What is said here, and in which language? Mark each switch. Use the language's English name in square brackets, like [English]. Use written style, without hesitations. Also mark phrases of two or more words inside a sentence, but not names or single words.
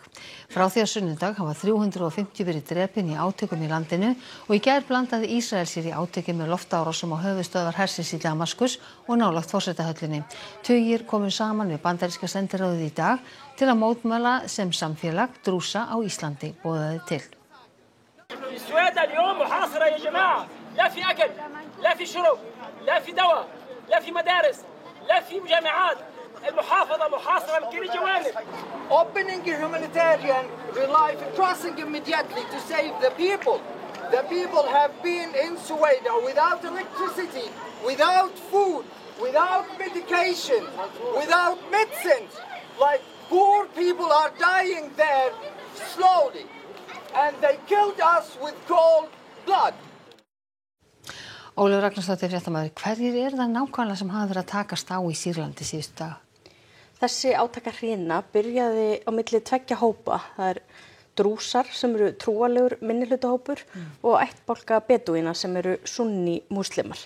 [Icelandic] Frá því að sunnudag hafa 350 verið drepin í átökum í landinu og í gær blandaði Ísrael sér í átökum með loftárásum á höfuðstöðvar hersins í Damaskus og nálægt forsetahöllinni. Tugir komu saman við bandaríska sendiráðið í dag til að mótmæla sem samfélag Drúsa á Íslandi boðaði til. [Arabic] لا في أكل لا في شرب لا في دواء لا في مدارس لا في جامعات المحافظة محاصرة من كل الجوانب. [English] Opening a humanitarian relief and crossing immediately to save the people. The people have been in Sueda without electricity, without food, without medication, without medicines. Like poor people are dying there slowly. And they killed us with cold blood. [Icelandic] Ólafur Ragnarsdóttir, fréttamaður, hverjir það nákvæmlega sem hafa verið að takast á í Sýrlandi síðustu daga? Þessi átakahrina byrjaði á milli tveggja hópa. Það drúsar sem eru trúalegur minnihlutahópur og ættbálka bedúína sem eru sunni múslimar.